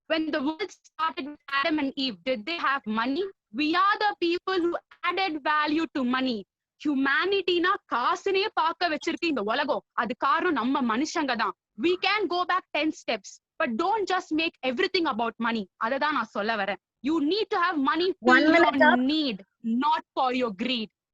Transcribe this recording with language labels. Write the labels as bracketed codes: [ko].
[en] When the world started with Adam and Eve, did they have money? We are the people who added value to money. [ta] Humanity na காசுனே பார்க்க வச்சிருக்கு இந்த உலகம். அது காரணம் நம்ம மனுஷங்க தான். [en] We can go back 10 steps, but don't just make everything about money. [ta] அததான் நான் சொல்ல வரேன். [en] You need to have money for your need, not for your greed.